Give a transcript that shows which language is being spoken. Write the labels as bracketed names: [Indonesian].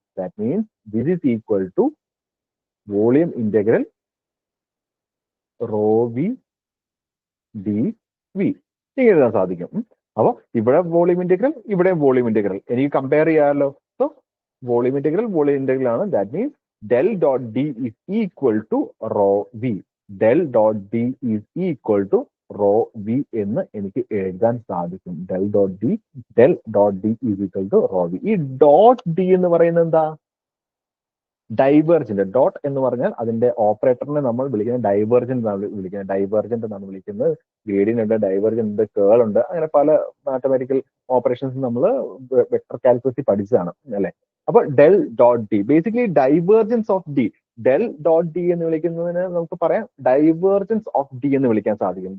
[English] that means this is equal to volume integral rho v d v [Malayalam] എഴുതാൻ സാധിക്കും. അപ്പൊ ഇവിടെ വോളിയം ഇന്റഗ്രൽ, ഇവിടെ വോളിയം ഇന്റഗ്രൽ എനിക്ക് കമ്പയർ ചെയ്യാമല്ലോ. [English] So volume integral ആണ്. That means del dot d is equal to rho v. del dot d is equal to rho v [Malayalam] എന്ന് എനിക്ക് എഴുതാൻ സാധിക്കും. [English] del dot d is equal to rho v. [Malayalam] ഈ dot d എന്ന് പറയുന്നത് എന്താ? Divergent. Dot എന്ന് പറഞ്ഞാൽ അതിന്റെ ഓപ്പറേറ്ററിനെ നമ്മൾ വിളിക്കുന്നത് ഡൈവേർജന്റ് എന്നാണ് വിളിക്കുന്നത്. ഡൈവേർജന്റ് എന്നാണ് വിളിക്കുന്നത്. ഗ്രേഡിയന്റ് ഉണ്ട്, ഡൈവേർജന്റ് ഉണ്ട്, കേൾ ഉണ്ട്, അങ്ങനെ പല മാത്തമാറ്റിക്കൽ ഓപ്പറേഷൻസ് നമ്മൾ വെക്ടർ കാൽക്കുലസിൽ പഠിച്ചതാണ് അല്ലെ. [English] അപ്പൊ del dot d basically divergence of d. Del dot d [Malayalam] എന്ന് വിളിക്കുന്നതിന് നമുക്ക് പറയാം [English] divergence of d [Malayalam] എന്ന് വിളിക്കാൻ സാധിക്കും.